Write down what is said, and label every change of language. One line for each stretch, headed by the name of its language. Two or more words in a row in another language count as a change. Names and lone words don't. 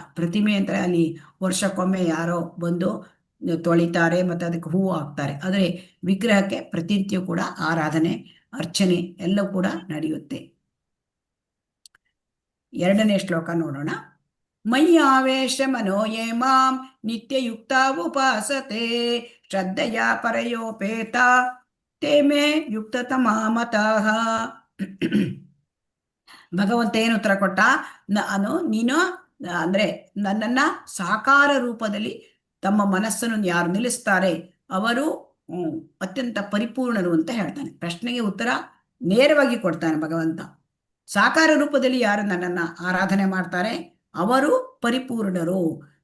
Kannada: ಪ್ರತಿಮೆ ಅಂದ್ರೆ ಅಲ್ಲಿ ವರ್ಷಕ್ಕೊಮ್ಮೆ ಯಾರೋ ಬಂದು ತೊಳಿತಾರೆ ಮತ್ತೆ ಅದಕ್ಕೆ ಹೂವು ಹಾಕ್ತಾರೆ. ಆದರೆ ವಿಗ್ರಹಕ್ಕೆ ಪ್ರತಿನಿತ್ಯ ಕೂಡ ಆರಾಧನೆ ಅರ್ಚನೆ ಎಲ್ಲವೂ ಕೂಡ ನಡೆಯುತ್ತೆ. 2ನೇ ಶ್ಲೋಕ ನೋಡೋಣ.
Sanskrit: ಮಯ್ಯಾವೇಶ ಮನೋಯೇ ಮಾಂ ನಿತ್ಯಯುಕ್ತ ಉಪಾಸತೆ ಶ್ರದ್ಧೆಯ ಪರಯೋಪೇತ ತೇ ಮೇ ಯುಕ್ತತಮಾ ಮತಃ.
Kannada: ಭಗವಂತ ಏನು ಉತ್ತರ ಕೊಟ್ಟ? ನೀನು ಅಂದ್ರೆ ನನ್ನನ್ನ ಸಾಕಾರ ರೂಪದಲ್ಲಿ ತಮ್ಮ ಮನಸ್ಸನ್ನು ಯಾರು ನಿಲ್ಲಿಸ್ತಾರೆ ಅವರು ಅತ್ಯಂತ ಪರಿಪೂರ್ಣರು ಅಂತ ಹೇಳ್ತಾನೆ. ಪ್ರಶ್ನೆಗೆ ಉತ್ತರ ನೇರವಾಗಿ ಕೊಡ್ತಾನೆ ಭಗವಂತ. ಸಾಕಾರ ರೂಪದಲ್ಲಿ ಯಾರು ನನ್ನನ್ನ ಆರಾಧನೆ ಮಾಡ್ತಾರೆ ಅವರು ಪರಿಪೂರ್ಣರು.